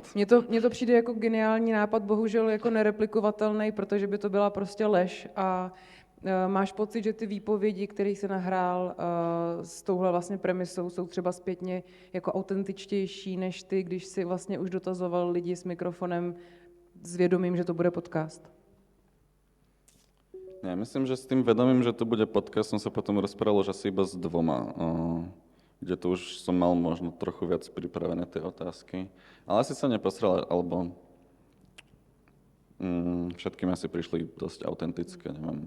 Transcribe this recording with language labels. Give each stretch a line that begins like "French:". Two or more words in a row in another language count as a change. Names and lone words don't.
Czech: Mně to přijde jako geniální nápad, bohužel jako nereplikovatelný, protože by to byla prostě lež a máš pocit, že ty výpovědi, které se nahrál s touhle vlastně premisou, jsou třeba zpětně jako autentičtější než ty, když si vlastně už dotazoval lidi s mikrofonem s vědomím, že to bude podcast?
Slovak: Ja myslím, že s tým vedomím, že to bude podcast, som sa potom rozprával už asi iba s 2, kde to už som mal možno trochu viac pripravené tie otázky. Ale asi sa neposrel, alebo všetkým asi prišli dosť autentické, neviem.